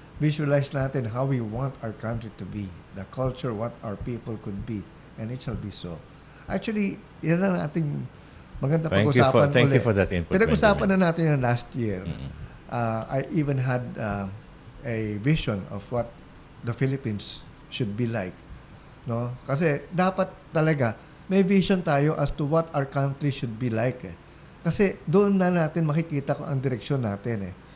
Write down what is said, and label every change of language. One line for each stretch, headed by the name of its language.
English: Visualize
Filipino: natin
English: how we want our country to be, the culture, what our people could be, and it shall be so.
Filipino: Actually, yan ang ating maganda pag-usapan ulit.
English: Thank you for that input.
Filipino: Pinag-usapan na natin yung
English: last year. I even had a vision of what the Philippines should be like. No?
Filipino: Kasi dapat talaga may vision tayo
English: as to what our country should be like.
Filipino: Kasi doon na natin makikita kung ang direksyon natin.